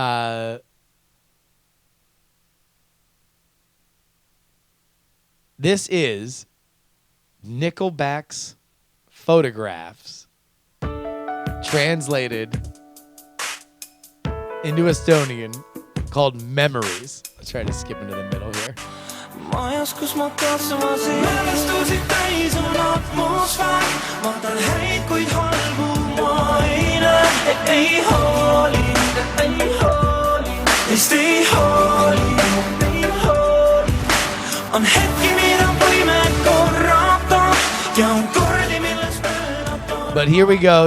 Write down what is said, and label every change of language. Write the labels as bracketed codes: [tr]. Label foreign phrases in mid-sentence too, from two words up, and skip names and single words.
[en] This is Nickelback's "Photographs" translated into Estonian called "Memories." Let's try to skip into the middle here. [et] majas, kus ma kasvasin. Mälestusid täis on atmosfäär. Vaatan häid, kuid halbu ma ei näe. Ei hooli, teist ei hooli. On hetki, mida võime korrata ja on kordi, milles pöörata. [en] But here we go.